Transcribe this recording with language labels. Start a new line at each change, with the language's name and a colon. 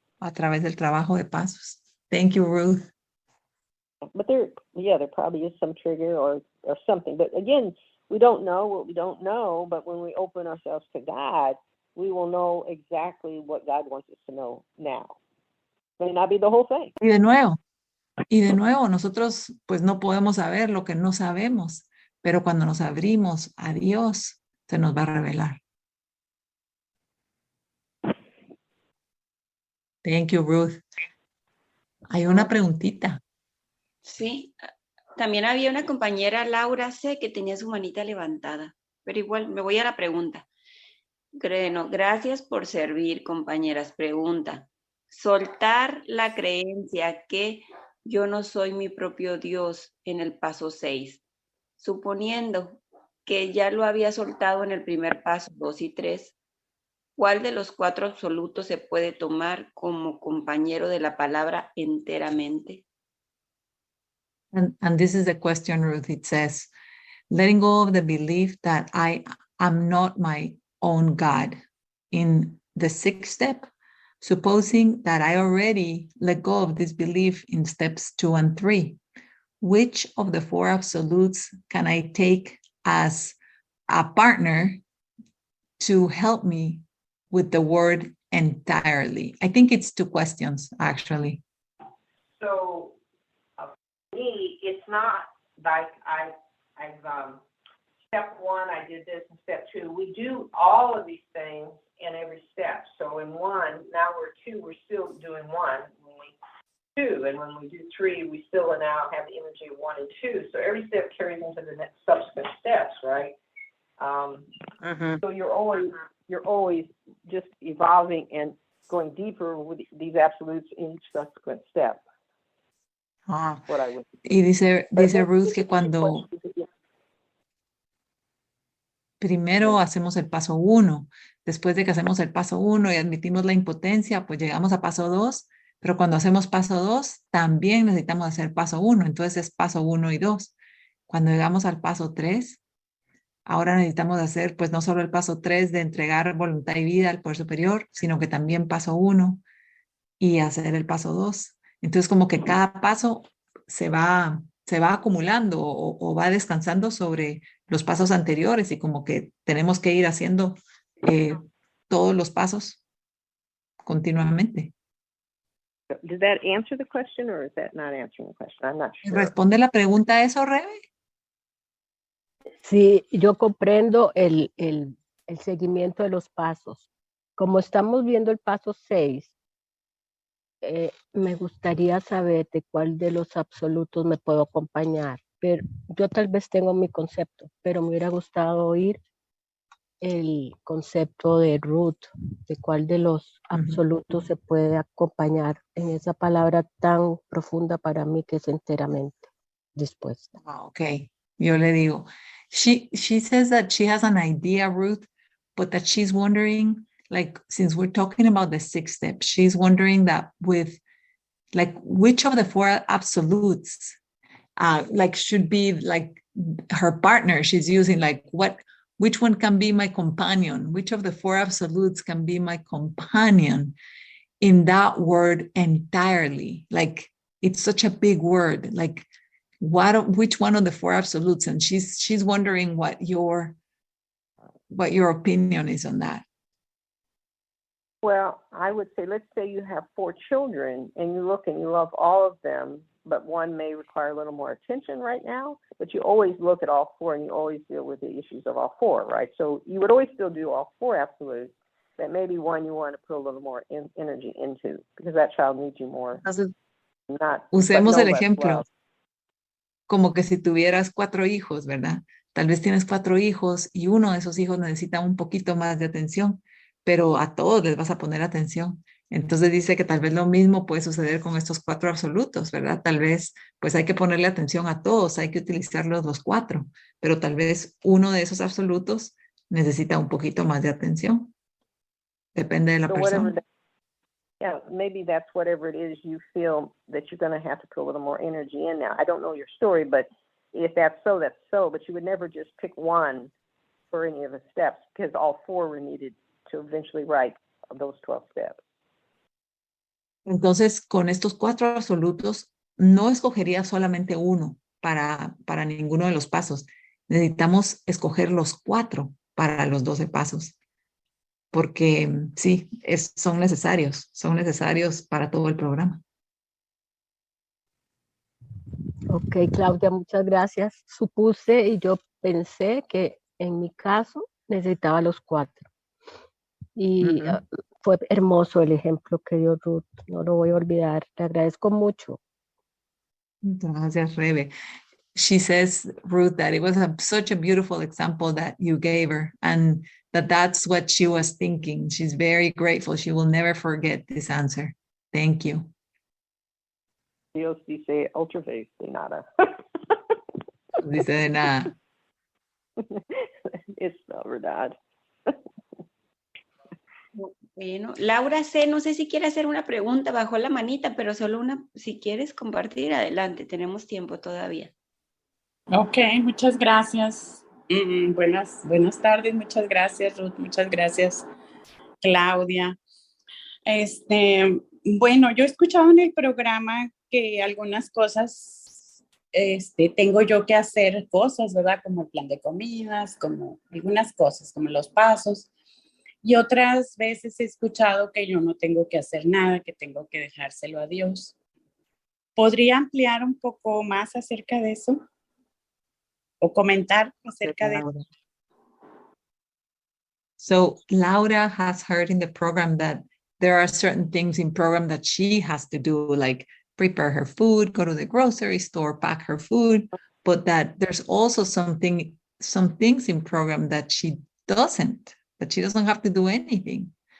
Spanish: A través del trabajo de pasos.
English: Thank you, Ruth. But there probably is some trigger or something. But again, we don't know what we don't know, but when we open ourselves to God, we will know exactly what God wants us to know now. May not be the whole thing.
Spanish: Y de nuevo, nosotros pues no podemos saber lo que no sabemos, pero cuando nos abrimos a Dios, se nos va a revelar.
English: Thank you,
Spanish: Ruth. Hay una preguntita. Sí, también había una compañera, Laura C., que tenía su manita levantada, pero igual me voy a la pregunta. Gracias por servir, compañeras. Pregunta. Soltar la creencia que yo no soy mi propio Dios en el paso 6, suponiendo que ya lo había soltado en el primer paso 2 y 3, ¿Cuál de los cuatro absolutos se puede tomar como compañero de la palabra enteramente?
English: And this is the question, Ruth. It says, letting go of the belief that I am not my own God. In the sixth step, supposing that I already let go of this belief in steps 2 and 3, which of the four absolutes can I take as a partner to help me with the word entirely? I think it's two questions, actually. So, for me, it's not like I've step 1, I did this, and step 2. We do all of these things in every step. So in 1, now we're 2, we're still doing 1. When we 2, and when we do 3, we still now have the energy of 1 and 2. So every step carries into the next subsequent steps, right? So you're always just evolving and going deeper with these absolutes in each subsequent step. What I would.
Spanish: Y dice Ruth que cuando primero hacemos el paso 1, después de que hacemos el paso 1 y admitimos la impotencia, pues llegamos a paso 2, pero cuando hacemos paso 2, también necesitamos hacer paso 1, entonces es paso 1 y 2. Cuando llegamos al paso 3, ahora necesitamos hacer pues no solo el paso 3 de entregar voluntad y vida al poder superior, sino que también paso 1 y hacer el paso 2. Entonces como que cada paso se va acumulando o va descansando sobre los pasos anteriores y como que tenemos que ir haciendo todos los pasos continuamente.
English: Did that answer the question or is that not answering the question? I'm not sure.
Spanish: ¿Responde la pregunta a eso, Rebe? Sí, yo comprendo el seguimiento de los pasos. Como estamos viendo el paso 6, me gustaría saber de cuál de los absolutos me puedo acompañar. Pero yo tal vez tengo mi concepto, pero me hubiera gustado oír el concepto de Ruth, de cuál de los absolutos se puede acompañar en esa palabra tan profunda para mí que es enteramente dispuesta. Okay, yo le digo.
English: She says that she has an idea, Ruth, but that she's wondering, like, since we're talking about the 6 steps, she's wondering that with, like, which of the 4 absolutes, like, should be, like, her partner she's using, like, which one can be my companion? Which of the 4 absolutes can be my companion in that word entirely? Like, it's such a big word, like, which one of the 4 absolutes? And she's wondering what your opinion is on that. Well, I would say, let's say you have 4 children and you look and you love all of them, but one may require a little more attention right now, but you always look at all 4 and you always deal with the issues of all 4, right? So you would always still do all 4 absolutes, but maybe one you want to put a little more energy into because that child needs you more.
Spanish: Usemos el ejemplo. Como que si tuvieras 4 hijos, ¿verdad? Tal vez tienes 4 hijos y uno de esos hijos necesita un poquito más de atención, pero a todos les vas a poner atención. Entonces dice que tal vez lo mismo puede suceder con estos 4 absolutos, ¿verdad? Tal vez pues hay que ponerle atención a todos, hay que utilizarlos los 4, pero tal vez uno de esos absolutos necesita un poquito más de atención. Depende de la persona.
English: Yeah, maybe that's whatever it is you feel that you're going to have to put a little more energy in now. I don't know your story, but if that's so, that's so. But you would never just pick one for any of the steps because all 4 were needed to eventually write those 12 steps.
Spanish: Entonces, con estos 4 absolutos, no escogería solamente uno para ninguno de los pasos. Necesitamos escoger los 4 para los 12 pasos. Porque sí, son necesarios para todo el programa. Ok, Claudia, muchas gracias. Supuse y yo pensé que en mi caso necesitaba los 4. Y fue hermoso el ejemplo que dio Ruth, no lo voy a olvidar. Le agradezco mucho. Gracias, Rebe.
English: She says, Ruth, that it was such a beautiful example that you gave her and that's what she was thinking. She's very grateful. She will never forget this answer. Thank you.
Spanish: Dios dice otra vez de nada. Dice de nada. Es la verdad. Bueno, Laura C., no sé si quiere hacer una pregunta, bajó la manita, pero solo una, si quieres compartir, adelante, tenemos tiempo todavía. Ok, muchas gracias. Buenas tardes, muchas gracias, Ruth, muchas gracias, Claudia. Bueno, yo escuchaba en el programa que algunas cosas tengo yo que hacer cosas, ¿verdad? Como el plan de comidas, como algunas cosas, como los pasos. Y otras veces he escuchado que yo no tengo que hacer nada, que tengo que dejárselo a Dios. ¿Podría ampliar un poco más acerca de eso? ¿O comentar acerca de eso?
English: So Laura has heard in the program that there are certain things in program that she has to do, like prepare her food, go to the grocery store, pack her food, but that there's also some things in program that she doesn't have to do anything.